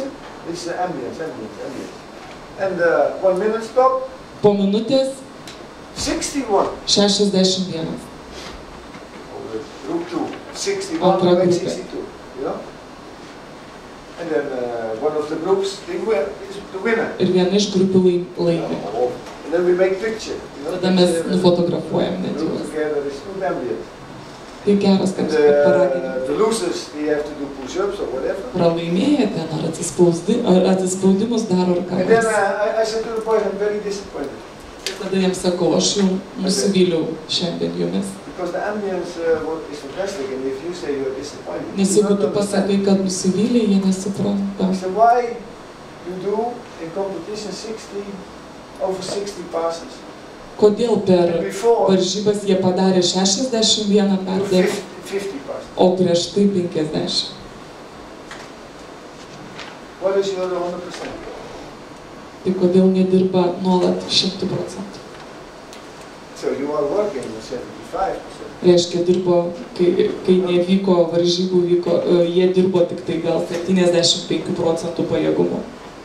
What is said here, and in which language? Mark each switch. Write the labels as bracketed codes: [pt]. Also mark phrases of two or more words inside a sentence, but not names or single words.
[lt] Po minutės 61. Antra grupė. Ir viena iš grupių laimi. [en] then we make picture. [lt] Tada mes nufotografuojam net juos. [en] Together is good ambient. [lt] Tai geras, kad paraginimas. [en] The losers, they have to do push-ups or whatever. [lt] Pralaimėję ten ar atsispaudimus daro ar ką. [en] And then I said to the boys, I'm very disappointed. [lt] Tada jiems sakau, aš jau nusivyliau šiandien jumis. [en] Because the ambience is fantastic, and if you say you're disappointed, [lt] Nes jeigu tu pasakai, kad nusivylė, jie nesupranta. [en] I said, why you do in competition over 60 passes? [lt] Kodėl per varžybas jie padarė 61 perdavimą, o prieš tai 50? [en] What is your 100%? [lt] Tai kodėl nedirba nuolat 100%? [en] So you are working 75%. [lt] Reiškia, dirbo, kai nevyko varžybų, jie dirbo tik tai gal 75% pajėgumo.